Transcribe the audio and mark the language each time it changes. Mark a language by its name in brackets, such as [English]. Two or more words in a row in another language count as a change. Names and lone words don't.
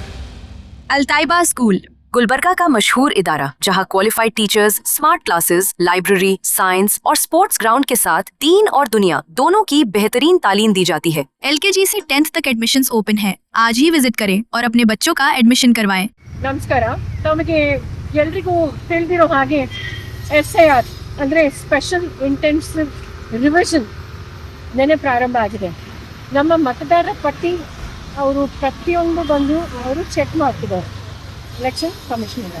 [Hindi] अल्ताइबा स्कूल गुलबर्गा का मशहूर इदारा, जहां [English] qualified teachers, smart classes, library, science [Hindi] और [English] sports ground [Hindi] के साथ दीन और दुनिया दोनों की बेहतरीन तालीम दी जाती है। LKG से 10th तक [English] admissions open [Hindi] है। आज ही विजिट करें और अपने बच्चों का एडमिशन करवाएं। [Kannada] ನಮಸ್ಕಾರ ತಮಗೆ ಎಲ್ರಿಗೂ ತಿಳಿದಿರೋ ಹಾಗೆ SIR ಅಂದರೆ [English] special intensive revision [Kannada] ನೆನೆ ಪ್ರಾರಂಭ ಆಗಿದೆ. ನಮ್ಮ ಮತದಾರರ ಪಟ್ಟಿ ಅವರು ಪ್ರತಿಯೊಂದು ಬಂದು ಅವರು ಚೆಕ್ ಮಾಡ್ತಿದ್ದಾರೆ [English] election commissioner.